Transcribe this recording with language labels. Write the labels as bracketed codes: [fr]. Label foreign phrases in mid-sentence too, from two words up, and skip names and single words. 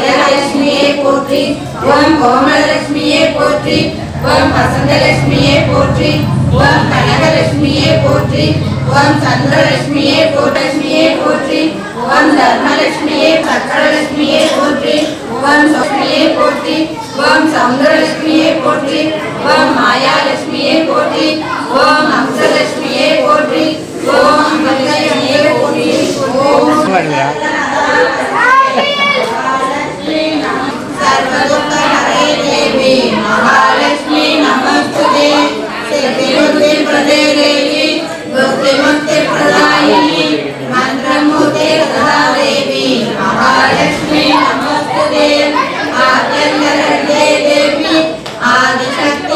[ta] மகாலட்சுமியே போற்றி ஓம் கோமலலட்சுமியே போற்றி ஓம் வசந்தலட்சுமியே போற்றி ஓம் கனகலட்சுமியே போற்றி ஓம் சந்திரலட்சுமியே போற்றலட்சுமியே போற்றி ஓம் தர்மலட்சுமியே சக்கரலட்சுமியே போற்றி ஓம் லட்சுமியே போற்றி ஓம் சௌந்தரலட்சுமியே போற்றி ஓம் மாயாலட்சுமியே போற்றி ஓம் அம்சலட்சுமியே போற்றி ஓம் மல்லிகையே போற்றி ஓம் [sa] सर्वदुःखहरे देवी महालक्ष्मी नमस्तुते सिद्धिबुद्धिप्रदे देवी बुद्धिमुक्तिप्रदायिनी मन्त्रमूर्ते सदा देवी महालक्ष्मी नमस्तुते आद्यन्तरहृदे देवी आदिशक्ति